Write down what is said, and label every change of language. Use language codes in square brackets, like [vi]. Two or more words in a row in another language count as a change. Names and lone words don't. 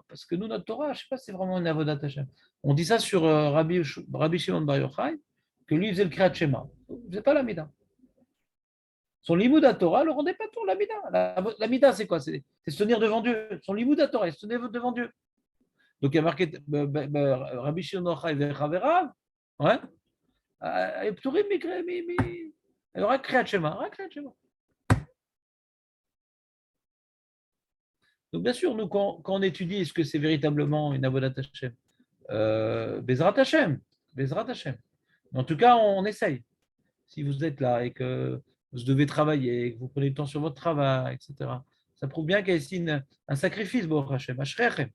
[fr] Parce que nous, notre Torah, je ne sais pas si c'est vraiment une [he] עבודת השם. [fr] On dit ça sur Rabbi Shimon Bar Yochai, que lui, il faisait le [he] קריאת שמע. [fr] Il ne faisait pas la Mida. Son [he] לימוד התורה [fr] ne le rendait pas tout, la Mida. La Mida, c'est quoi? C'est se tenir devant Dieu. Son [he] לימוד התורה, [fr] c'est se tenir devant Dieu. Donc, il y a marqué Rabbi Shimon Bar Yochai Vechaverav. Ouais. Et [he] פטורים, רק קריאת שמע, רק קריאת שמע. [fr] Donc, bien sûr, nous, quand on étudie, est-ce que c'est véritablement une [he] עבודת השם? בעזרת השם. בעזרת השם. [fr] En tout cas, on essaye. Si vous êtes là et que vous devez travailler, que vous prenez du temps sur votre travail, etc., ça prouve bien qu'il y a ici un sacrifice, [he] ברוך השם, אשריכם.